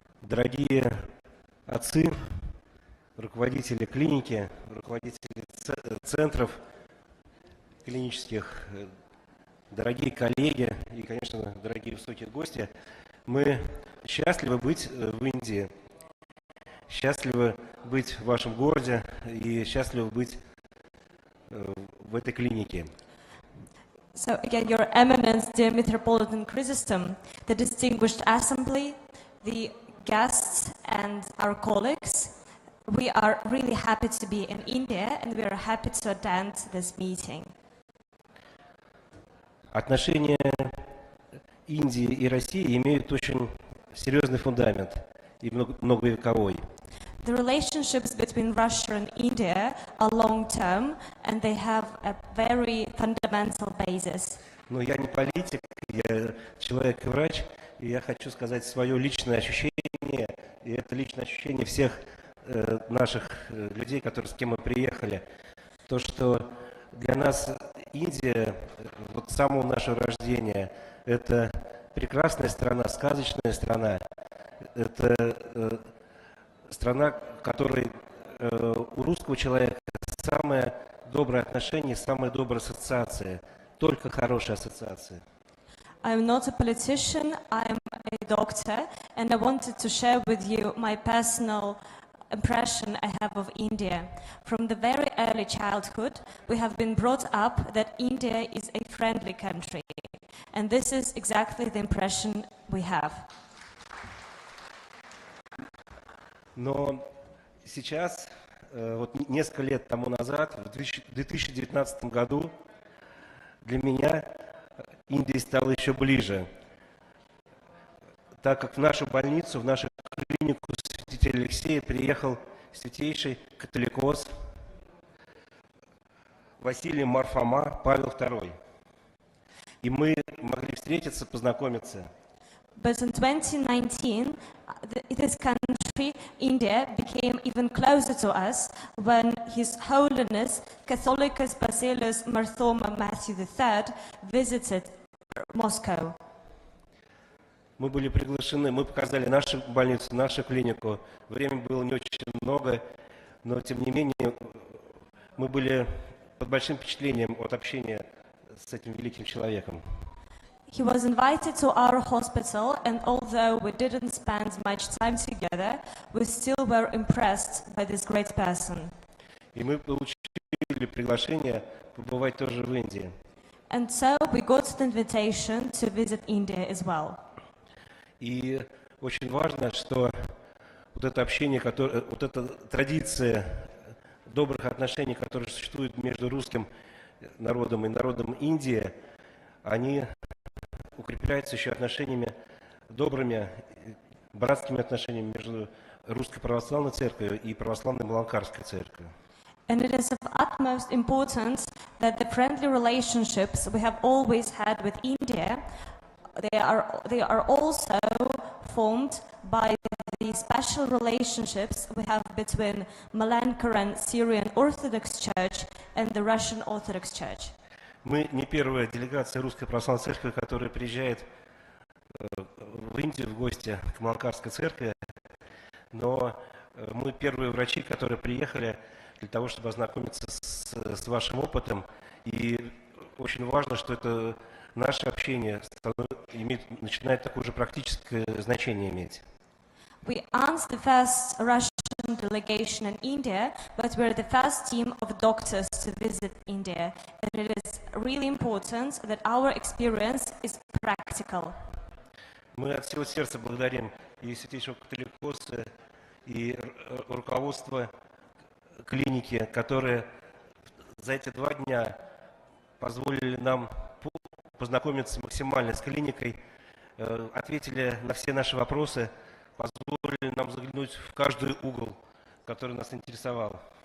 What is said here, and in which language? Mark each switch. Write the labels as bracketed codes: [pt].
[ru] дорогие отцы, руководители клиники, руководители центров клинических, дорогие коллеги и, конечно, дорогие высокие гости, мы счастливы быть в Индии, счастливы быть в вашем городе и счастливы быть в этой клинике. [en] so again, Your Eminence, dear Metropolitan Chrysostom, the distinguished assembly, the guests and our colleagues, we are really happy to be in India and we are happy to attend this meeting. [ru] Отношения Индии и России имеют очень серьезный фундамент и многовековой. [en] The relationships between Russia and India are long-term, and they have a very fundamental basis. [ru] Но я не политик, я человек и врач, и я хочу сказать свое личное ощущение, и это личное ощущение всех наших людей, с кем мы приехали, то, что для нас Индия, вот с самого нашего рождения, это прекрасная страна, сказочная страна, это страна, в которой у русского человека самое доброе отношение, самая добрая ассоциация, только хорошие ассоциации. [en] I'm not a politician, I'm a doctor, and I wanted to share with you my personal impression I have of India. From the very early childhood, we have been brought up that India is a friendly country, and this is exactly the impression we have. [ru] Но сейчас, вот несколько лет тому назад, в 2019 году, для меня Индия стала еще ближе, так как в нашу больницу, в нашу клинику святителя Алексея приехал святейший католикос Василий Марфома Павел II. И мы могли встретиться, познакомиться. [en] But in 2019, this country, India, became even closer to us when His Holiness Catholicos Basileus Marthoma Matthew III visited Moscow. [ru] Мы были приглашены, мы показали нашу больницу, нашу клинику. Времени было не очень много, но тем не менее мы были под большим впечатлением от общения с этим великим человеком. [en] He was invited to our hospital, and although we didn't spend much time together, we still were impressed by this great person. [ru] И мы получили приглашение побывать тоже в Индии. [en] And so we got the invitation to visit India as well. [ru] И очень важно, что вот это общение, вот эта традиция добрых отношений, которые существуют между русским народом и народом Индии, они укрепляются еще отношениями, добрыми, братскими отношениями между Русской Православной Церковью и Православной Маланкарской Церковью. [en] And it is of utmost importance that the friendly relationships we have always had with India, they are also formed by the special relationships we have between Malankaran Syrian Orthodox Church and the Russian Orthodox Church. [ru] Мы не первая делегация Русской Православной Церкви, которая приезжает в Индию в гости к Маланкарской Церкви, но мы первые врачи, которые приехали для того, чтобы ознакомиться с вашим опытом. И очень важно, что это наше общение начинает такое же практическое значение иметь. [en] We aren't the first Russian delegation in India, but we're the first team of doctors to visit India. And it is really important that our experience is practical. [ru] Мы от всего сердца благодарим и святейшего католикоса, и руководство клиники, которые за эти 2 дня позволили нам познакомиться максимально с клиникой, ответили на все наши вопросы, позволили нам заглянуть в каждый угол, который нас интересовал.